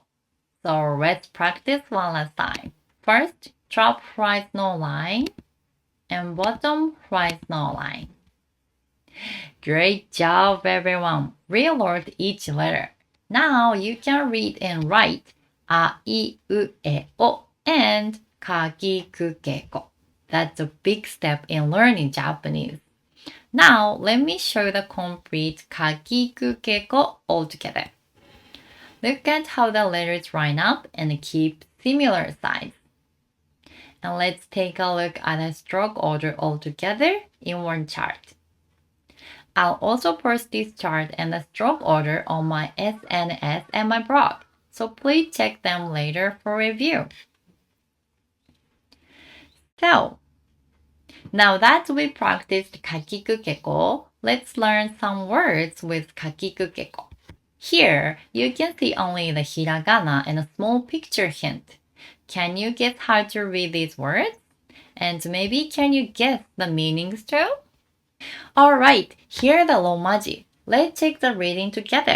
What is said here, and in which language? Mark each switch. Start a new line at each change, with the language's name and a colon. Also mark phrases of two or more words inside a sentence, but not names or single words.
English: So let's practice one last time. First, top horizontal line and bottom horizontal line. Great job, everyone. We learned each letter. Now you can read and write
Japanese: あ、い、う、え、お
English: and
Japanese: か、き、く、け、こ.
English: That's a big step in learning Japanese. Now let me show you the complete
Japanese: か、き、く、け、こ
English: all together. Look at how the letters line up and keep similar size. And let's take a look at the stroke order all together in one chart. I'll also post this chart and the stroke order on my SNS and my blog, so please check them later for review. So, now that we practiced
Japanese: か、き、く、け、こ,
English: let's learn some words with
Japanese: か、き、く、け、こ.
English: Here, you can see only the hiragana and a small picture hint. Can you guess how to read these words? And maybe can you guess the meanings too? Alright, here are the romaji. Let's take the reading together.